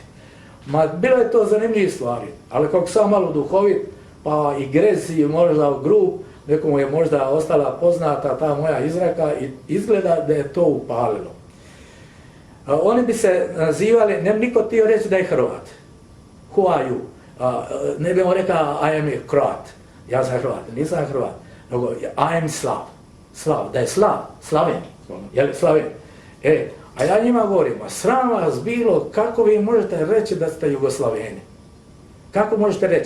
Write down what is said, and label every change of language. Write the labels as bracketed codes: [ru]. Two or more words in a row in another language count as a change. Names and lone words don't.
[hr] Ma bilo je to zanimljivih stvari, ali kako sam malo duhovit, pa i grez i možda grub, nekomu je možda ostala poznata ta moja izreka i izgleda da je to upalilo. Oni bi se nazivali, ne bi niko htio reći da je Hrvat. [en] Who are you? [hr] Ne bi on rekao [en] I am a Croat, [hr] ja sam Hrvat, nisam Hrvat, nego [en] I am Slav, [hr] da je Slaven, Slaven. A ja njima govorim, a sram vas bilo, kako vi možete reći da ste Jugoslaveni? Kako možete reći?